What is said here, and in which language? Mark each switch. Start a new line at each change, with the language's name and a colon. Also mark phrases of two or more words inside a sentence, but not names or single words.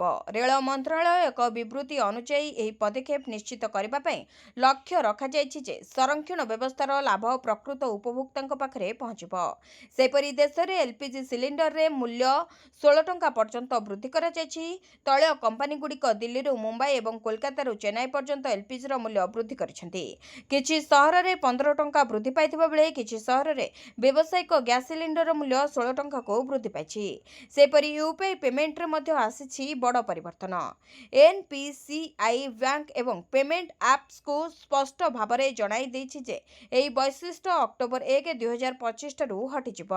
Odia: ରେଳ ମନ୍ତ୍ରଣାଳୟ ଏକ ବିବୃତ୍ତି ଅନୁଯାୟୀ ଏହି ପଦକ୍ଷେପ ନିଶ୍ଚିତ କରିବା ପାଇଁ ଲକ୍ଷ୍ୟ ରଖାଯାଇଛି ଯେ ସଂରକ୍ଷଣ ବ୍ୟବସ୍ଥାର ଲାଭ ପ୍ରକୃତ ଉପଭୋକ୍ତାଙ୍କ ପାଖରେ ପହଞ୍ଚିବ। ସେହିପରି ଦେଶରେ LPG ସିଲିଣ୍ଡରରେ ମୂଲ୍ୟ 16 ଟଙ୍କା ପର୍ଯ୍ୟନ୍ତ ବୃଦ୍ଧି କରାଯାଇଛି। ତୈଳ କମ୍ପାନୀଗୁଡ଼ିକ ଦିଲ୍ଲୀରୁ ମୁମ୍ବାଇ ଏବଂ କୋଲକାତାରୁ ଚେନ୍ନାଇ ପର୍ଯ୍ୟନ୍ତ ଏଲପିଜି ମୂଲ୍ୟ ବୃଦ୍ଧି କରିଛନ୍ତି। କିଛି ସହରରେ 15 ଟଙ୍କା ବୃଦ୍ଧି ପାଇଥିବା ବେଳେ କିଛି ସହରରେ ବ୍ୟବସାୟିକ ଗ୍ୟାସ୍ ସିଲିଣ୍ଡର ମୂଲ୍ୟ 16 ଟଙ୍କାକୁ ବୃଦ୍ଧି ପାଇଛି। ସେପରି ୟୁପିଆଇ ପେମେଣ୍ଟରେ ମଧ୍ୟ ଆସିଛି ବଡ଼ ପରିବର୍ତ୍ତନ। ଏନପିସିଆଇ ବ୍ୟାଙ୍କ ଏବଂ ପେମେଣ୍ଟ ଆପ୍ସକୁ ସ୍ପଷ୍ଟ ଭାବରେ ଜଣାଇ ଦେଇଛି ଯେ ଏହି ବୈଶିଷ୍ଟ୍ୟ ଅକ୍ଟୋବର 1, 2025 ଠାରୁ ହଟିଯିବ।